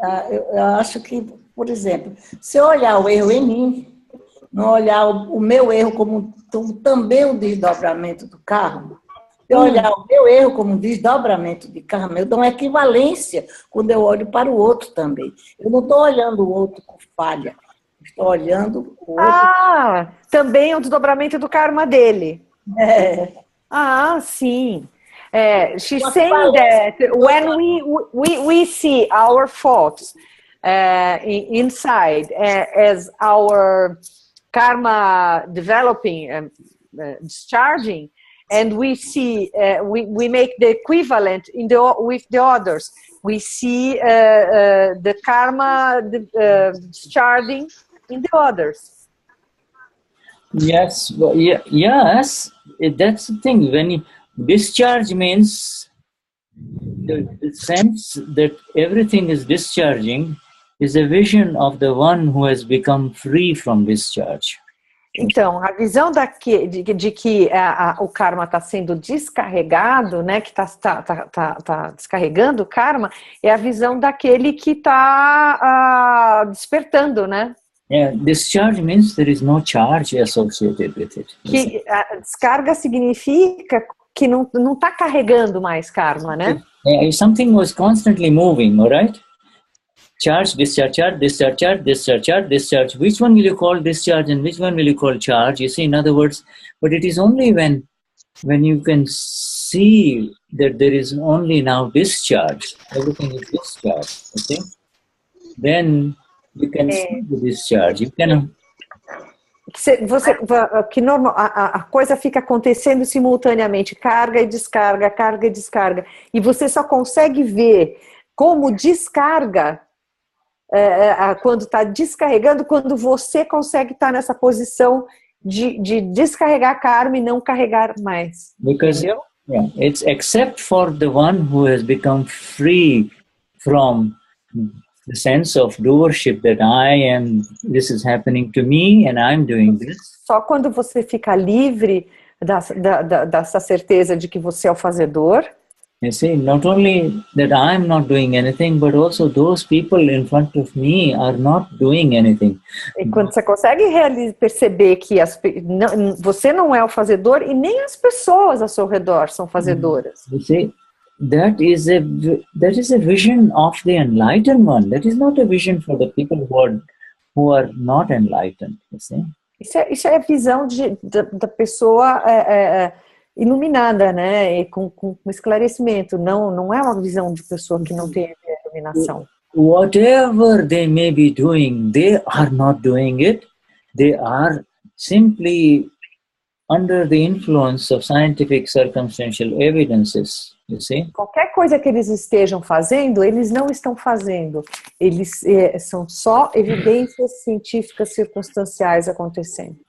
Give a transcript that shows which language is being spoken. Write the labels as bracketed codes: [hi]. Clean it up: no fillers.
[pt] Eu acho que, por exemplo, se eu olhar o erro em mim, não olhar o meu erro como também um desdobramento do karma, se eu olhar o meu erro como um desdobramento de karma, eu dou uma equivalência quando eu olho para o outro também. Eu não estou olhando o outro com falha, estou olhando o outro... também é um desdobramento do karma dele. Sim. [en] She's saying that when we see our faults inside as our karma developing and discharging, and we see we make the equivalent with the others. We see the karma discharging in the others. Yes, yes. That's the thing. When discharge means the sense that everything is discharging is a vision of the one who has become free from discharge. [pt] Então, a visão de que o karma está sendo descarregado, né, que está descarregando o karma, é a visão daquele que está despertando, né? [en] Yeah, discharge means there is no charge associated with it. [pt] Que a descarga significa que não está carregando mais karma, né? [en] If something was constantly moving, all right? Charge, discharge, charge, discharge, charge, discharge, charge, discharge. Which one will you call discharge and which one will you call charge? You see, in other words, but it is only when you can see that there is only now discharge, everything is discharge, okay? Then you can see the discharge. You can... [pt] a coisa fica acontecendo simultaneamente, carga e descarga, carga e descarga. E você só consegue ver como descarga quando está descarregando, quando você consegue estar nessa posição de descarregar karma e não carregar mais. [en] Because it's except for the one who has become free from the sense of doership that this is happening to me and I'm doing this. [pt] Só quando você fica livre dessa certeza de que você é o fazedor. [en] You see, not only that I'm not doing anything, but also those people in front of me are not doing anything. [pt] E quando você consegue perceber que você não é o fazedor e nem as pessoas ao seu redor são fazedoras. [en] You see, that is a vision of the enlightened one. That is not a vision for the people who are not enlightened. You see? [pt] Isso é a visão da pessoa iluminada, né? E com esclarecimento. Não é uma visão de pessoa que não tem iluminação. [en] Whatever they may be doing, they are not doing it. They are simply under the influence of scientific circumstantial evidences. You see? [pt] Qualquer coisa que eles estejam fazendo, eles não estão fazendo. Eles são só evidências científicas circunstanciais acontecendo.